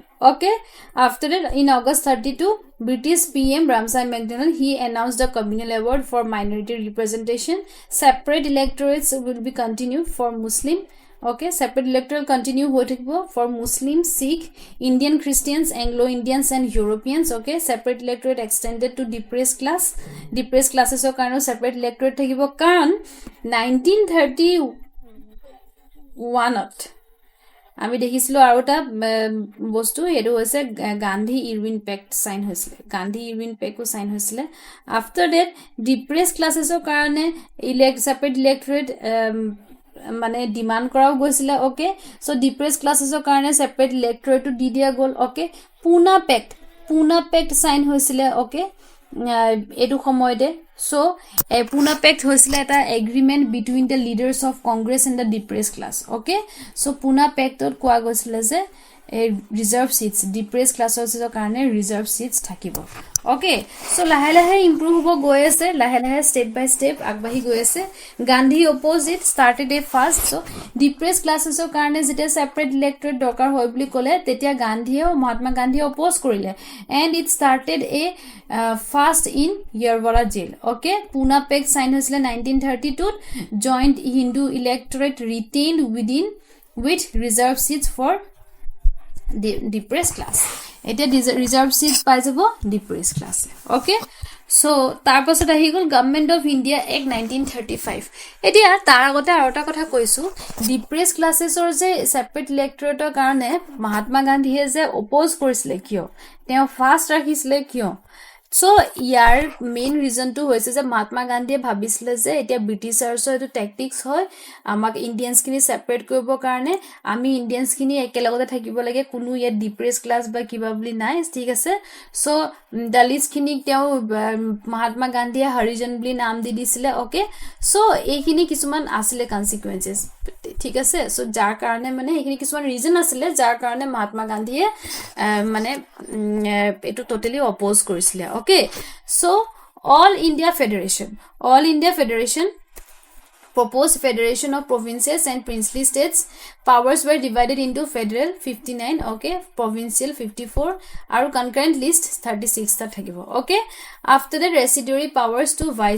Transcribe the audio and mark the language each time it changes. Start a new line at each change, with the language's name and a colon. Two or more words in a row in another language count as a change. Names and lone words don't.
English: Okay, after that in August 32 British PM Ramsay MacDonald he announced a communal award for minority representation. Separate electorates will be continued for Muslim. Okay, separate electoral continue for Muslim, Sikh, Indian Christians, Anglo-Indians and Europeans. Okay, separate electorate extended to depressed classes of kind
Assamese: of separate electorate থাকিবো কাৰণ 1931 আমি দেখিছিলো আৰু এটা বস্তু এটো হৈছে গান্ধী ইৰউইন
English: pact sign
Assamese: হৈছিল গান্ধী ইৰউইন পেক্টও সাইন হৈছিল
English: after that
Assamese: ডিপ্ৰেস ক্লাसेसৰ কাৰণে
English: separate electorate
Assamese: মানে ডিমান্ড কৰাও গৈছিল ওকে সো ডিপ্ৰেস ক্লাसेसৰ কাৰণে
English: separate electorate-টো
Assamese: দি দিয়া গল ওকে পুনা পেক্ট সাইন হৈছিল ওকে এটো সময়তে
English: so Pune Pact
Assamese: হৈছিল
English: এটা agreement between the leaders of Congress and the depressed class okay so Pune Pact
Assamese: ত কোৱা গৈছিল যে
English: reserve seats depressed classes
Assamese: কাৰণে
English: reserve seats
Assamese: থাকিব okay so লাহে লাহে improve হ'ব গৈ আছে লাহে লাহে
English: step by step
Assamese: আগবাঢ়ি গৈ আছে গান্ধী opposite started a fast so depressed classes কাৰণে যেতিয়া
English: separate electorate
Assamese: দৰকাৰ হয় বুলি ক'লে তেতিয়া গান্ধীয়ে মহাত্মা গান্ধীয়ে oppose কৰিলে
English: and it started a fast in Yerwala jail
Assamese: okay
English: Pune Pact sign
Assamese: হৈছিল
English: 1932 joint Hindu electorate retained with reserve seats for depressed class এটা reserve seats
Assamese: পাই যাব
English: depressed class okay so
Assamese: তাৰ পাছত আহি গল
English: গভৰ্নমেন্ট অফ ইন্ডিয়া এক্ট 1935 এতিয়া
Assamese: তাৰ আগতে আৰু এটা কথা কৈছো depressed classes-ৰ যে সেপাৰেট ইলেক্টৰেটৰ কাৰণে মহাত্মা গান্ধীয়ে যে অপোজ কৰিছিল কিয় তেওঁ ফাষ্ট ৰাখিছিল কিয় so ইয়াৰ মেইন ৰিজন টো হৈছে যে মহাত্মা গান্ধীয়ে ভাবিছিল যে এতিয়া ব্ৰিটিছাৰ্ছৰ এটো ট্যাকটিক্স হয় আমাক ইন্ডিয়ানছ কিনি সেপাৰেট কৰিব কাৰণে আমি ইন্ডিয়ানছ কিনি একেলগতে থাকিব লাগে কোনো ইয়া ডিপ্ৰেস ক্লাস বা কিবা বুলি নাই ঠিক আছে so দলিতছ কিনি তেওঁ মহাত্মা গান্ধীয়ে হৰিজন বুলি নাম দি দিছিল ওকে so এইখিনি কিছুমান আছিল কনসিকুৱেন্সেস ঠিক আছে so যাৰ কাৰণে মানে এইখিনি কিছুমান ৰিজন আছিল যাৰ কাৰণে মহাত্মা গান্ধীয়ে মানে
English: এটো টোটালি অপোজ কৰিছিল okay so all India Federation proposed federation of provinces and princely states powers were divided into federal 59 okay provincial 54 aru concurrent list 36
Assamese: টা থাকিব
English: okay after that residuary powers to